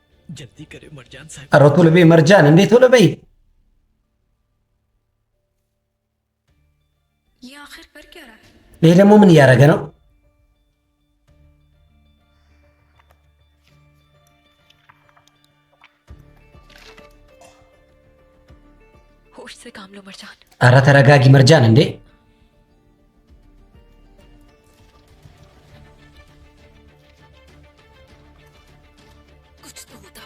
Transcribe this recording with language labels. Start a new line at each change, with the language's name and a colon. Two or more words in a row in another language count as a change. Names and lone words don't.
Hindi: जल्दी करे मरजान साहब
Amharic: ኧረ ቶሎ በይ መርጃን፣ እንዴ ቶሎ በይ።
Hindi: ये आखिर कर क्या रहा है?
Amharic: ይሄ ደግሞ ምን እያደረገ ነው?
Hindi: होश से काम लो मरजान।
Amharic: ኧረ ተረጋጊ መርጃን። እንዴ
Hindi: कुछ तो होता।